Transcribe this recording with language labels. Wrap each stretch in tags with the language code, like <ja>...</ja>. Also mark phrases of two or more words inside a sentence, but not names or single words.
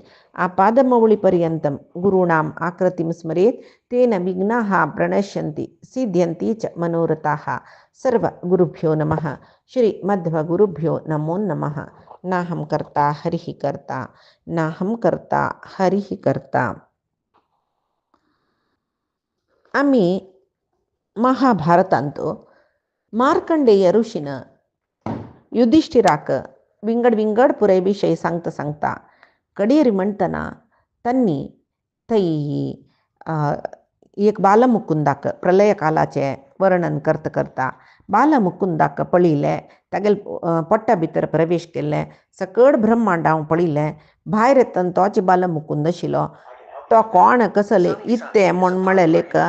<sa>आपादमौलिपर्यन्तं गुरूणाम् आकृतिं स्मरेत् तेन विघ्नाः प्रणश्यन्ति सिद्ध्यन्ति च मनोरथाः। सर्वगुरुभ्यो नमः। श्रीमध्वगुरुभ्यो नमो नमः। नाहं कर्ता हरिः कर्ता नाहं कर्ता हरिः कर्ता.</sa> <kok>आम्ही महाभारतांतो मार्कंडेय ऋषीनं युधिष्ठिराक विंगड पुरे विषय सांगता कडेरी म्हणतना त्यांनी तई एक बालमुकुंदाक प्रलय कालाचे वर्णन करता बालमुकुंदाक पळिले तागेल पोट्टा भितर प्रवेश केल्ले सकड ब्रह्मांड हांव पळिल्लें भायर येतना तोच बालमुकुंद आशिल्लो तो कोण कसले इत्ते म्हूण म्हळेले</kok>